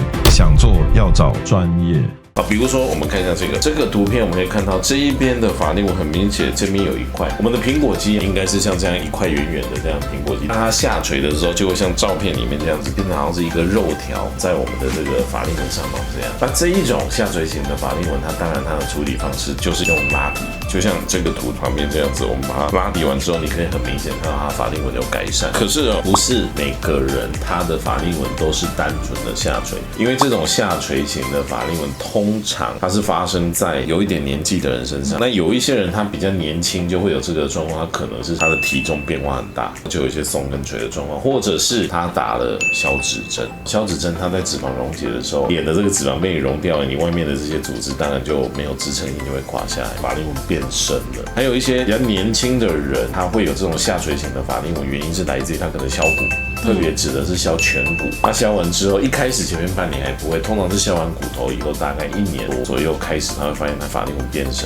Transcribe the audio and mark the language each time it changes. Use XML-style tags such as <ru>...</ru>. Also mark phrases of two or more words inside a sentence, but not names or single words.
<zh>想做要找專業。好，比如說我們看一下這個圖片，我們可以看到這一邊的法令紋很明顯，這邊有一塊，我們的蘋果肌應該是像這樣一塊圓圓的這樣蘋果肌，當它下垂的時候，就會像照片裡面這樣子，變成好像是一個肉條在我們的這個法令紋上方這樣。那這一種下垂型的法令紋，它當然它的處理方式就是用拉提，就像這個圖旁邊這樣子，我們把它拉提完之後，你可以很明顯看到它法令紋有改善。可是不是每個人他的法令紋都是單純的下垂，因為這種下垂型的法令紋通常它是發生在有一點年紀的人身上。那有一些人他比較年輕就會有這個狀況，他可能是他的體重變化很大，就有一些鬆跟垂的狀況，或者是他打了消脂針。消脂針它在脂肪溶解的時候，臉的這個脂肪被你溶掉了，你外面的這些組織當然就沒有支撐力，就會垮下來，法令紋變深了。還有一些比较年輕的人，他會有這種下垂型的法令紋，原因是來自于他可能削骨，特別指的是削顴骨。他削完之後，一開始前面半年還不會，通常是削完骨頭以後，大概1年多左右開始，他會發現他法令紋變深。</zh>